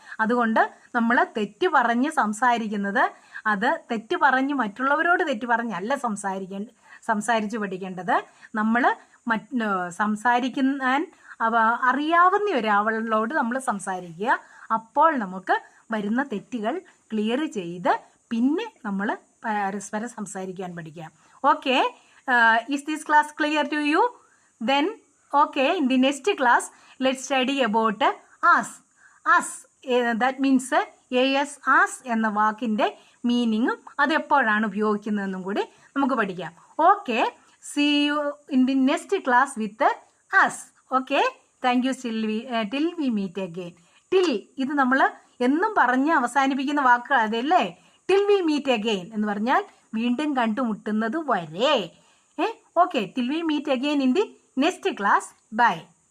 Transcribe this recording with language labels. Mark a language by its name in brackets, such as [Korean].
[Malayalam] അതുകൊണ്ട് നമ്മൾ തെറ്റ് പറഞ്ഞ് സംസാരിക്കുന്നത്, അത് തെറ്റ് പറഞ്ഞ് മറ്റുള്ളവരോട് തെറ്റ് പറഞ്ഞല്ല സംസാരിച്ച് പഠിക്കേണ്ടത്. നമ്മൾ സംസാരിക്കാൻ അറിയാവുന്ന ഒരാളോട് നമ്മൾ സംസാരിക്കുക. അപ്പോൾ നമുക്ക് വരുന്ന തെറ്റുകൾ ക്ലിയർ ചെയ്ത് പിന്നെ നമ്മൾ പരസ്പരം സംസാരിക്കാൻ പഠിക്കാം. [English] Okay, is this class clear to you? Then okay, in the next class let's study about us. Us, that means as, us [Malayalam] എന്ന വാക്കിന്റെ മീനിങ്ങും അത് എപ്പോഴാണ് ഉപയോഗിക്കുന്നതെന്നും കൂടി നമുക്ക് പഠിക്കാം. [English] Okay, see you in the next class with us. Okay, thank you. Till we meet again. [Malayalam] Till ഇത് നമ്മൾ എന്നും പറഞ്ഞ് അവസാനിപ്പിക്കുന്ന വാക്കുകൾ അതല്ലേ. [English] till we meet again [Malayalam] എന്ന് പറഞ്ഞാൽ വീണ്ടും കണ്ടുമുട്ടുന്നത് വരെ. [English] Okay, till we meet again in the next class. Bye.